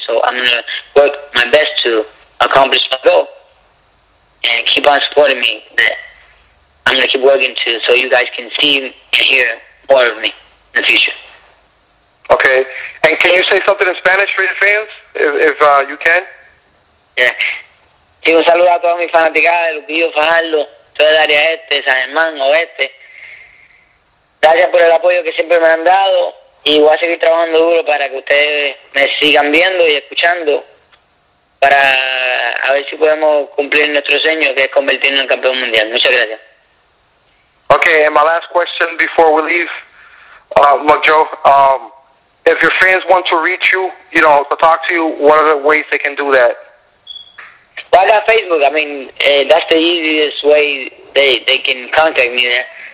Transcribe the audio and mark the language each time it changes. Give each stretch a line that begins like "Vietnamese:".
English: So I'm gonna work my best to accomplish my goal, and keep on supporting me. That I'm gonna keep working so you guys can see and hear more of me in the future. Okay. And can you say something in Spanish for your fans, if you can? Yeah.
Spanish: Sí, un saludo a toda mi fanaticada de Lupillo, Fajardo, todo el área este, San Germán, oeste. Gracias por el apoyo que siempre me han dado, y voy a seguir trabajando duro para que ustedes me sigan viendo y escuchando, para a ver si podemos cumplir nuestro sueño, que es convertirnos en campeón mundial. Muchas gracias.
English: Okay, and my last question before we leave, McJoe, if your fans want to reach you, to talk to you, what are the ways they can do that? Well, I got Facebook. I mean, that's the easiest way they can contact me there.